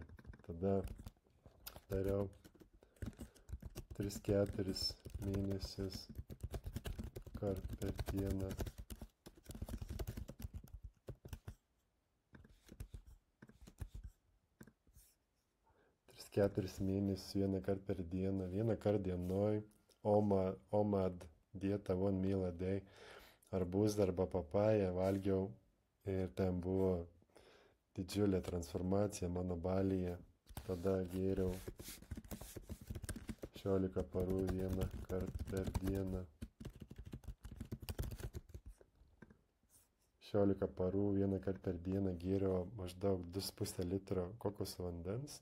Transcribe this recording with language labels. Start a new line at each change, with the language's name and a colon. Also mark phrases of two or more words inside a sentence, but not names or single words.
Lithuanian: Tada dariau 3-4 mėnesius kart per dieną. Keturis mėnesius 1 kartą per dieną, 1 kartą dienoj, OMAD dieta,
English: 1 meal a day,
Lithuanian: arbūzą arba papają valgiau ir ten buvo didžiulė transformacija mano balyje. Tada gėriau 16 parų 1 kartą per dieną. 16 parų 1 kartą per dieną gėriau maždaug 2,5 litro kokoso vandens.